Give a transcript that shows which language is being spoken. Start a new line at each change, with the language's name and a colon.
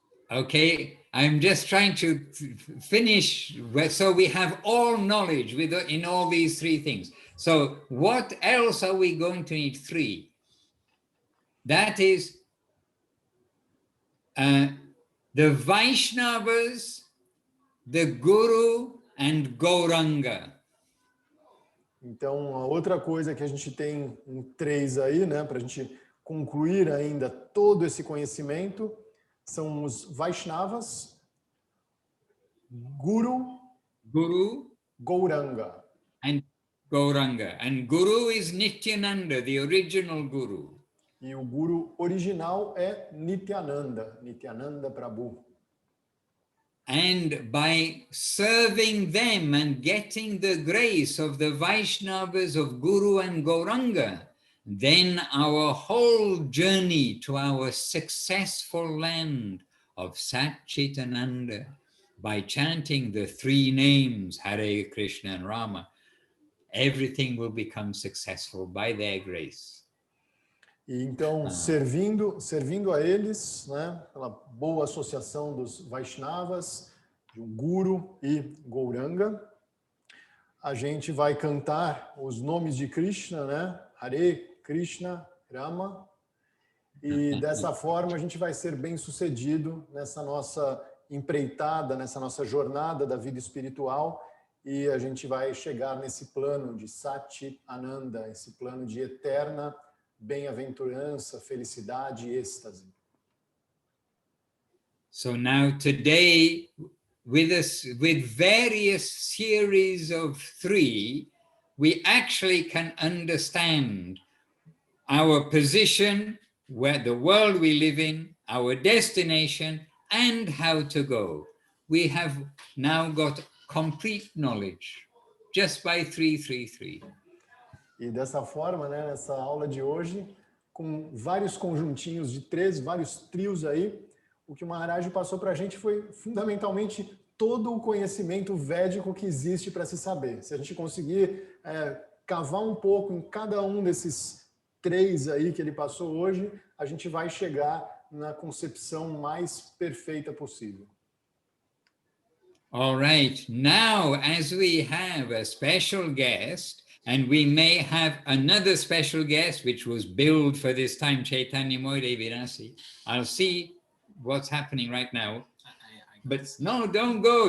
English: Okay, I'm just trying to finish, so we have all knowledge in all these 3 things. So what else are we going to need? 3. That is the Vaishnavas, the Guru and Gauranga.
Portuguese: Então, a outra coisa que a gente tem um 3 aí, né, para a gente concluir ainda todo esse conhecimento, são os Vaishnavas, Guru, Gauranga.
English: And Gauranga. And Guru is Nityananda, the original Guru.
Portuguese: E o Guru original é Nityananda, Nityananda Prabhu.
English: And by serving them and getting the grace of the Vaishnavas of Guru and Gauranga, then our whole journey to our successful land of Satchitananda, by chanting the 3 names, Hare Krishna and Rama, everything will become successful by their grace.
Portuguese: E então, servindo a eles, né, pela boa associação dos Vaishnavas, de Guru e Gauranga, a gente vai cantar os nomes de Krishna, né? Hare Krishna, Rama, e dessa forma a gente vai ser bem sucedido nessa nossa empreitada, nessa nossa jornada da vida espiritual, e a gente vai chegar nesse plano de Sati Ananda, esse plano de eterna bem-aventurança, felicidade e êxtase.
English: So now today, with various series of 3, we actually can understand our position, where the world we live in, our destination, and how to go. We have now got complete knowledge just by 3.
Portuguese: E dessa forma, né, nessa aula de hoje, com vários conjuntinhos de 3, vários trios aí, o que o Maharaj passou para a gente foi fundamentalmente todo o conhecimento védico que existe para se saber. Se a gente conseguir cavar um pouco em cada um desses 3 aí que ele passou hoje, a gente vai chegar na concepção mais perfeita possível.
English: All right, now as we have a special guest, And we may have another special guest, which was billed for this time, Chaitanya Moide Virasi. I'll see what's happening right now. But no, don't go.